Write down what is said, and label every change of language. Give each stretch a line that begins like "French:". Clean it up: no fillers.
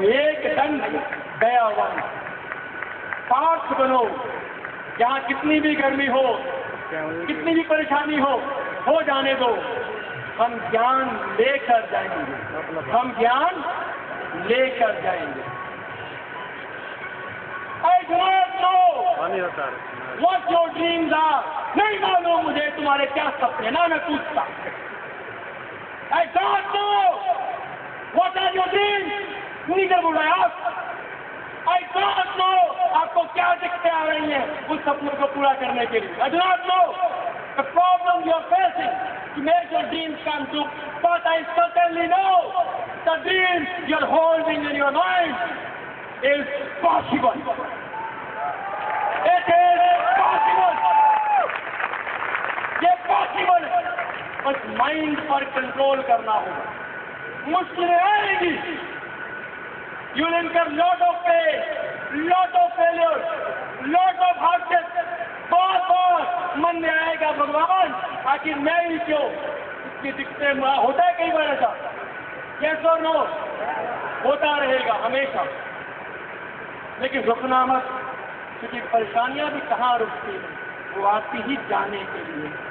Hindi: एक दंड दयावान, पार्थ बनो। जहाँ कितनी भी गर्मी हो, कितनी भी परेशानी हो जाने दो, हम ज्ञान लेकर जाएंगे, हम ज्ञान लेकर जाएंगे।
English: I do not know what your dreams are.
Hindi: नहीं मालूम मुझे तुम्हारे क्या सपने, ना मैं पूछता।
English: I don't know what are your dreams. Neither would I ask. I don't know
Hindi: आपको क्या दिक्कतें आ रही हैं उस सपनों को पूरा करने के लिए।
English: I do not know the problem you are facing to make your dreams come true. But I certainly know the dreams you are holding in your mind is possible. It is possible.
Hindi: ये possible है, बस mind पर control करना होगा। मुश्किलें आएगी,
English: You will incur lot of pain, lot of failure, lot of hardship.
Hindi: बहुत मन में आएगा भगवान आखिर मैं ही क्यों, इसकी दिक्कतें होता है कई बार ऐसा,
English: yes or no,
Hindi: होता रहेगा हमेशा। लेकिन रुकना मत, क्योंकि परेशानियां भी कहाँ रुकती हैं, वो आती ही जाने के लिए।